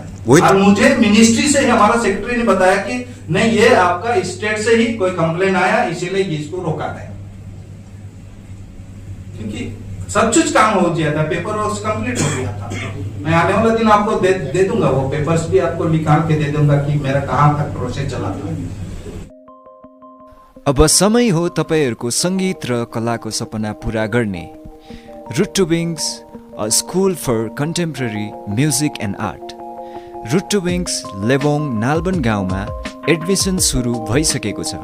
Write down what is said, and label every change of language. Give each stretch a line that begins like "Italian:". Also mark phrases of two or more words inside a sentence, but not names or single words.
Hindi: और मुझे मिनिस्ट्री से हमारा सेक्रेटरी ने बताया कि नहीं, ये आपका स्टेट से ही कोई कंप्लेन आया, इसीलिए इसको रोका गया। क्योंकि सब कुछ काम हो गया था,
English: paper work
Hindi: कंप्लीट हो गया था। मैं आने वाला दिन आपको दे दूंगा, वो पेपर्स भी आपको निकाल के दे दूंगा कि मेरा कहाँ तक प्रोसेस चला था।
Nepali: अब समय हो तपाईहरूको सङ्गीत र कलाको सपना पुरा गर्ने।
English: Root to Wings, a school for contemporary music and art.
Nepali: रुट टु विङ्स लेबोङ नालबन गाउँमा एडमिसन सुरु भइसकेको छ।